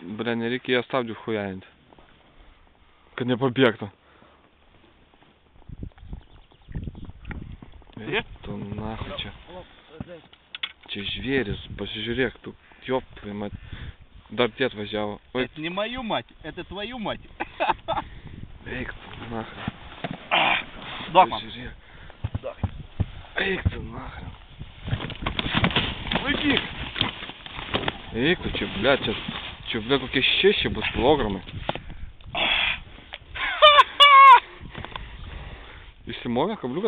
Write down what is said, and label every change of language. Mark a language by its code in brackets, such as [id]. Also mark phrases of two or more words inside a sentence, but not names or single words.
[lt] Ble, nereikėjo stabdžių hujarinti. Kad nepabėgtų. Turi? Tu nahui čia. Čia žvėris, pasižiūrėk, tu [ru] ёпай, мать. [lt] Dar tie atvažiavo. [ru] Это не мою мать, это твою мать. [lt] Eik tu nahui. Duok man. Žiūrėk. Eik tu nahui. Laikyk. Eik tu, čia ble kokie 6 bus kilogramai. Išsimovė kabliukas?